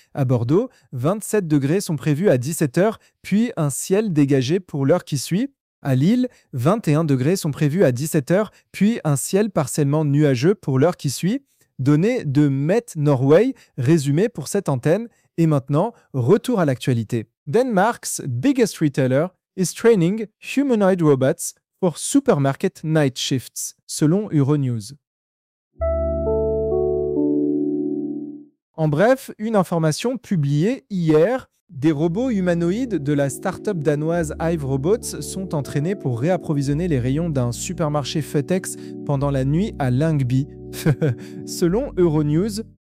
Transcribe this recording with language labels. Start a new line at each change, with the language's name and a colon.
French: À Bordeaux, 27 degrés sont prévus à 17h, puis un ciel dégagé pour l'heure qui suit. À Lille, 21 degrés sont prévus à 17h, puis un ciel partiellement nuageux pour l'heure qui suit. Données de Met Norway, résumées pour cette antenne. Et maintenant, retour à l'actualité.
English: Denmark's biggest retailer is training humanoid robots for supermarket night shifts,
French: selon
English: Euronews.
French: En bref, une information publiée hier. Des robots humanoïdes de la start-up danoise Hive Robots sont entraînés pour réapprovisionner les rayons d'un supermarché FedEx pendant la nuit à Lyngby, selon Euronews.